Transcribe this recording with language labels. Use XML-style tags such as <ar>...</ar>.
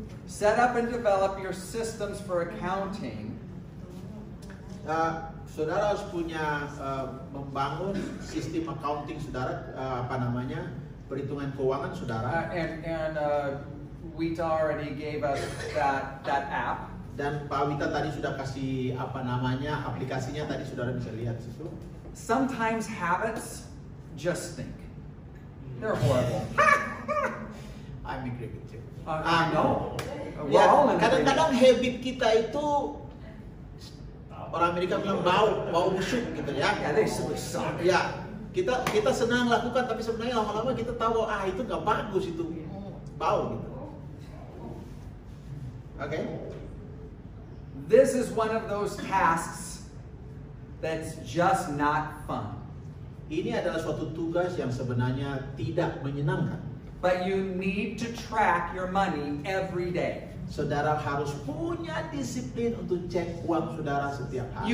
<en>Set up and develop your systems for accounting</en> <id>saudara harus punya membangun sistem accounting saudara, perhitungan keuangan saudara.</id> <en>and Wita already gave us that app.</en> <id>Dan Pak Wita tadi sudah kasih aplikasinya tadi saudara bisa lihat situ.</id> <en>Sometimes habits just stink. They're horrible. I'm agree with you. I know. We're</en> <id>Ya,</id> <en>all in</en> <id>kadang-kadang</id> <en>agreement.</en> <id>habit kita itu orang Amerika bilang bau busuk gitu ya.</id> <en>Yeah, they suck.</en> <id>Ya, kita senang lakukan tapi sebenarnya lama-lama kita tahu itu nggak bagus itu bau gitu. Oke.</id> <en>This is one of those tasks that's just not fun.</en> <id>Ini adalah suatu tugas yang sebenarnya tidak menyenangkan.</id> <en>But you need to track your money every day.</en> <id>Saudara harus punya disiplin untuk cek uang saudara setiap hari.</id>